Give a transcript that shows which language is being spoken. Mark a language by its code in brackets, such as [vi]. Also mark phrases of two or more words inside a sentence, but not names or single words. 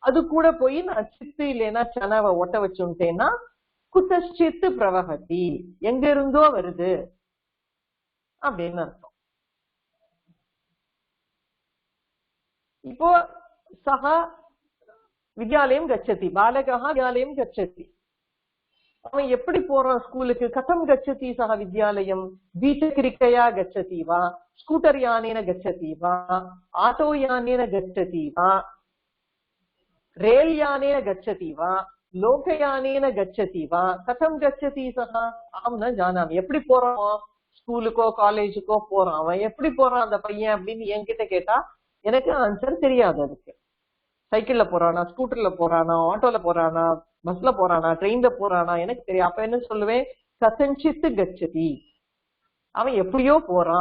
[ta] அது கூட போய் நான் சித்து இல்லைன்னா சனாவை ஒட்ட வச்சுட்டேன்னா [sa] कुतश्चित् प्रवहति, [ta] எங்க இருந்தோ வருது அப்படின்னு அர்த்தம். [sa] இப்போ सहा विद्यालयम् गच्छति, बालका विद्यालयम् गच्छति, [ta] அவன் எப்படி போறான் ஸ்கூலுக்கு? [sa] कथं गच्छति सह विद्यालयम्? द्विचक्रिकया गच्छति वा, स्कूटर यानेन गच्छति वा, आटो यानेन गच्छति वा, रेल यानेन गच्छति वा, लोकयानेन गच्छति वा, कथम गच्छति सः? अहं न जानामि. [ta] எப்படி போறான்? ஸ்கூலுக்கோ காலேஜுக்கோ போறான். அவன் எப்படி போறான் அந்த பையன் அப்படின்னு என்கிட்ட கேட்டா எனக்கு ஆன்சர் தெரியாது. அதுக்கு சைக்கிள்ல போறானா, ஸ்கூட்டர்ல போறானா, ஆட்டோல போறானா, பஸ்ல போறானா, ட்ரெயின்ல போறானா எனக்கு தெரியும். அப்ப என்ன சொல்லுவேன்? [sa] कथञ्चित् गच्छति, [ta] அவன் எப்படியோ போறான்.